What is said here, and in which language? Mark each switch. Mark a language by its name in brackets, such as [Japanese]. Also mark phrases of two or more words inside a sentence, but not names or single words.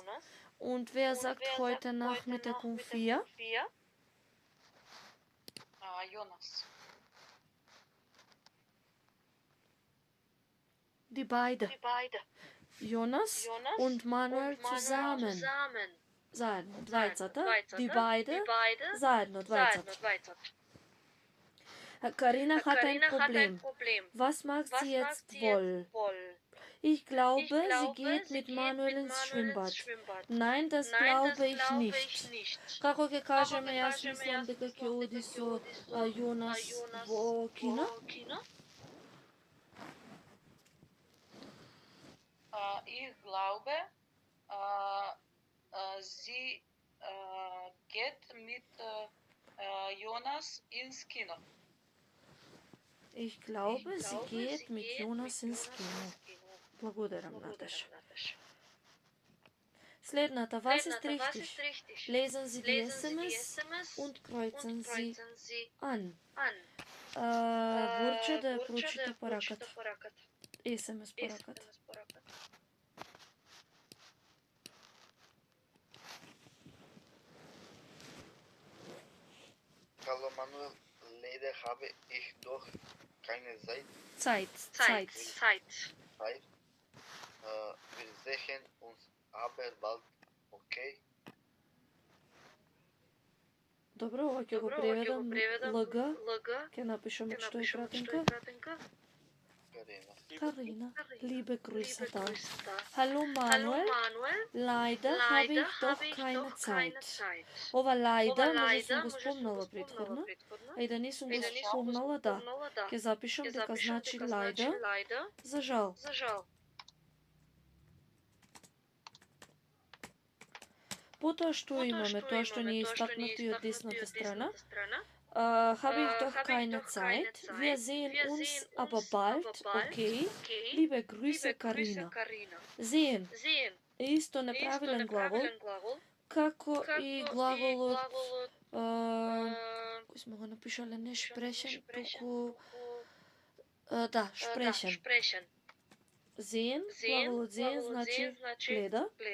[German] Und wer sagt heute Nachmittag um 4? Jonas. Die beide. Jonas und Manuel zusammen. [Macedonian] Заедно, двајцата. [German] Die beide. [Macedonian] Заедно, двајцата. [German] Karina hat ein Problem. Was macht sie jetzt wohl? Ich glaube, sie geht mit Manuel ins Schwimmbad. Nein, das glaube ich nicht. [Macedonian] Како ќе кажеме, јас мислам дека ќе оди со Јонас во кино? [German] Ich glaube, sie geht mit Jonas ins Kino. Ich glaube, sie geht mit Jonas ins Kino. [Macedonian] Благодарам, Наташа. Следната, [German] was ist richtig? richtig? Lesen Sie die Lesen Sie die SMS SMS und kreuzen und Sie kreuzen Sie an. an. [Macedonian] Бурче да ја Бурче прочита да ја пораката. прочита пораката. SMS пораката. SMS пораката. [German] Hallo Manuel, leider habe ich doch keine Zeit. Zeit. Zeit. Zeit. Wir sehen uns aber bald, okay? [Macedonian] Добро, ова ќе го преведам. ЛГ, ќе напишеме што е кратенка. [German] Karina. Karina, liebe Grüße da. Hallo Manuel, leider habe ich doch keine Zeit. [Macedonian] Ова leider, може сум го спомнала предходно, а и да не сум го спомнала, да. Ќе запишам дека значи leider, за жал. Потоа што имаме, тоа што ни е истакнато и од десната страна. [German] Habe ich doch keine Zeit. Wir sehen uns aber bald, okay? Liebe Grüße, Karina. [Macedonian] Sehen е исто неправилен глагол, како и глаголот, кој сме го напишале, не шпрешен, туку, да, шпрешен. Sehen, глаголот sehen значи гледа.